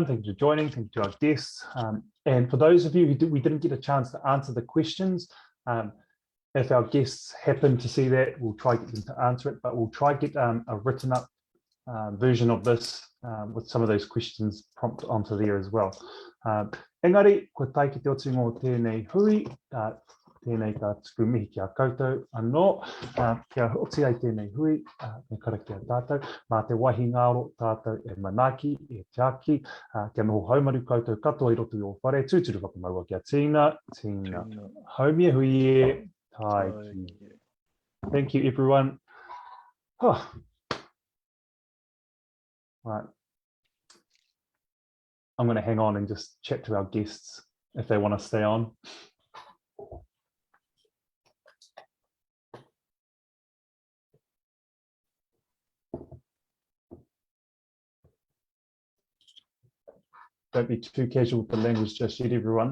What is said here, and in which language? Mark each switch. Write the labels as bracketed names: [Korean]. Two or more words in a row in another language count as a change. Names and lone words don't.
[English] Thank you for joining. Thank you to our guests. And for those of you who we didn't get a chance to answer the questions, if our guests happen to see that, we'll try to get them to answer it, but we'll try to get a written up version of this with some of those questions prompt onto there as well. [Māori] Engari, ko tai ki te otinga o tēnei hui, tēnei ka tuku mihi ki a koutou anō, kia hoti ai tēnei hui, me kara ki a tātou, mā te wahi ngāro tātou e manaki, e tiaki, kia noho haumaru koutou katoa I roto I o whare, tūturu whakamaua kia tīna, haumia hui e, tai ki. [English] Thank you everyone. Right. I'm going to hang on and just chat to our guests if they want to stay on. Don't be too casual with the language just yet, everyone.